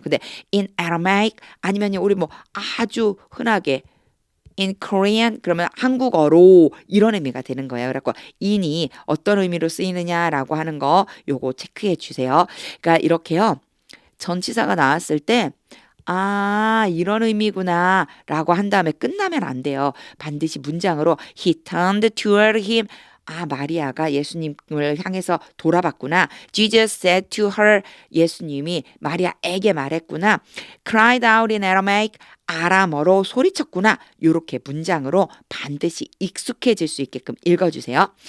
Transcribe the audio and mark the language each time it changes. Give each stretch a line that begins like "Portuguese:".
Korean: 근데 in Aramaic 아니면요 우리 뭐 아주 흔하게 in Korean 그러면 한국어로 이런 의미가 되는 거예요. 그래갖고 in이 어떤 의미로 쓰이느냐라고 하는 거 요거 체크해 주세요. 그러니까 이렇게요. 전치사가 나왔을 때 아, 이런 의미구나 라고 한 다음에 끝나면 안 돼요. 반드시 문장으로
English: He turned toward him.
Korean: 아, 마리아가 예수님을 향해서 돌아봤구나.
English: Jesus said to her.
Korean: 예수님이 마리아에게 말했구나.
English: Cried out in Aramaic.
Korean: 아람어로 소리쳤구나. 이렇게 문장으로 반드시 익숙해질 수 있게끔 읽어주세요.